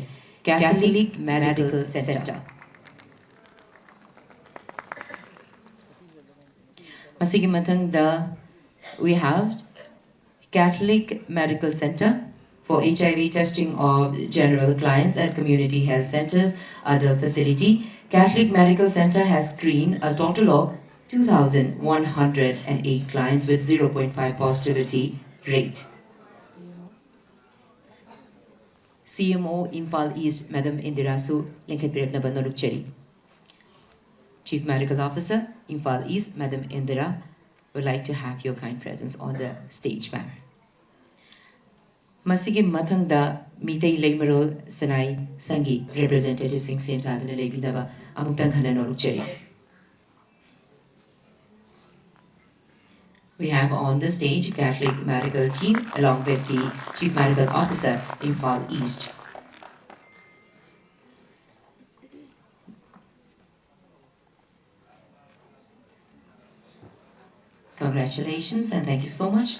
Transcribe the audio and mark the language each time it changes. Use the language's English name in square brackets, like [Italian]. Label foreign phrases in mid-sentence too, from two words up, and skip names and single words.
[Manipuri] Catholic Medical Center. Masigi Mathangda, [English] we have Catholic Medical Center for HIV testing of general clients at community health centers, other facility. Catholic Medical Center has screened a total of 2,108 clients with 0.5 positivity rate. [Manipuri] CMO Imphal East, Madam Indirasu Linkatpiratnaba Norukcheri. [English] Chief Medical Officer, Imphal East, Madam Indira, would like to have your kind presence on the stage, ma'am. [Manipuri] Masigi Mathangda Mitei Leimarol Sanai Sangi, Representative Singh Sadhana Lebidaba, Amutang Hana Norukcheri. [English] We have on the stage Catholic Medical Team along with the Chief Medical Officer, Imphal East. Congratulations and thank you so much.